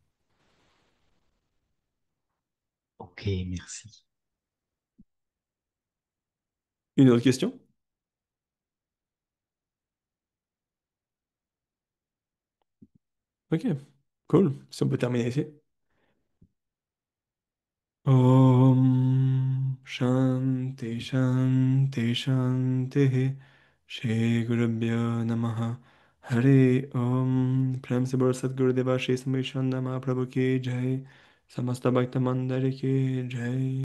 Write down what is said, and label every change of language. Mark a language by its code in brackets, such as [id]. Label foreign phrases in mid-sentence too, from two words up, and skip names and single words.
[fr] Ok, merci. Une autre question? Ok, cool. Si on peut terminer ici. [sa] ॐ शान्ति शान्ति शान्ति श्री गुरुभ्यो नमः हरे ॐ [hi] प्रेम से बोल सद्गुरुदेवा श्री समीशानंद महाप्रभु की जय समस्त भक्त मंडली की जय